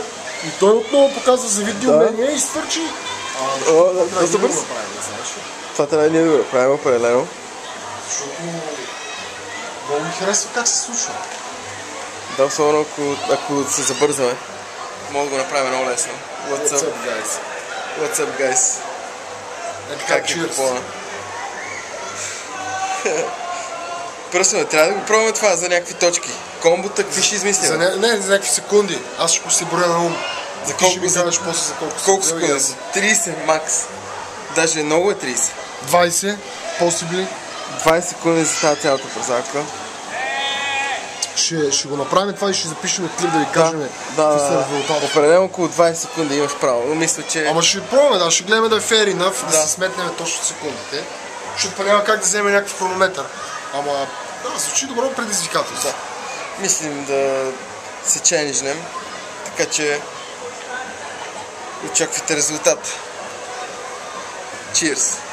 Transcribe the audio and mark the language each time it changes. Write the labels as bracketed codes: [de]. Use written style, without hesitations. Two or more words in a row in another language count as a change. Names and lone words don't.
[bg] И той отново показва завидни умения и изфърчи. Доста бърз. Това трябва да ние да го направим определено. Защото много ми харесва как се случва. Да, особено ако се забързаме. Мога да го направим много лесно. [en] What's up, guys? What's up, guys? [bg] Как е купона? Просто трябва да го пробваме това за някакви точки. Комбота, какви ще измислим? Не, за някакви секунди. Аз ще си броя на ум. За колко ще ми кажеш после за колко секунди? 30 макс. Даже много е 30. [en] 20, possibly. [bg] 20 секунди за тази цялата парзалка. Ще го направим това и ще запишем клип да ви кажем какви са резултати. Определено около 20 секунди имаш право, но мисля, че... Ама ще пробваме, ще гледаме да е [en] fair enough, [bg] да се сметнем точно секундите. Защото па няма как да вземе някакъв хронометър. Ама, звучи добро предизвикателство. Мислим да се ченджнем, така че очаквайте резултат. [en] Cheers!